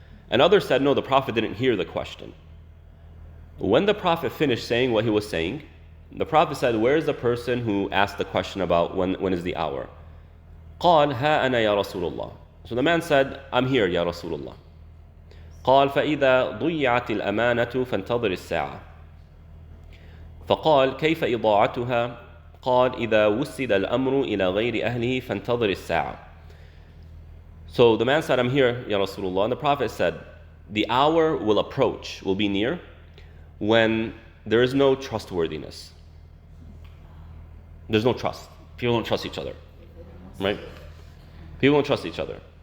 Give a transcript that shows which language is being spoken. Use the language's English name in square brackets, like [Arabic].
[English] And others said, no, the Prophet didn't hear the question. When the Prophet finished saying what he was saying, the Prophet said, where is the person who asked the question about when is the hour? [Arabic] قال ها أنا يا رسول الله. [English] So the man said, I'm here [Arabic] يا رسول الله. قال فإذا ضيعت الأمانة فانتظر الساعة. فقال كيف إضاعتها؟ قال إذا وسد الأمر إلى غير أهله فانتظر الساعة. [English] So the man said, I'm here [Arabic] يا رسول الله. [English] And the Prophet said, the hour will approach, will be near, when there is no trustworthiness. There's no trust. People don't trust each other, right? People don't trust each other.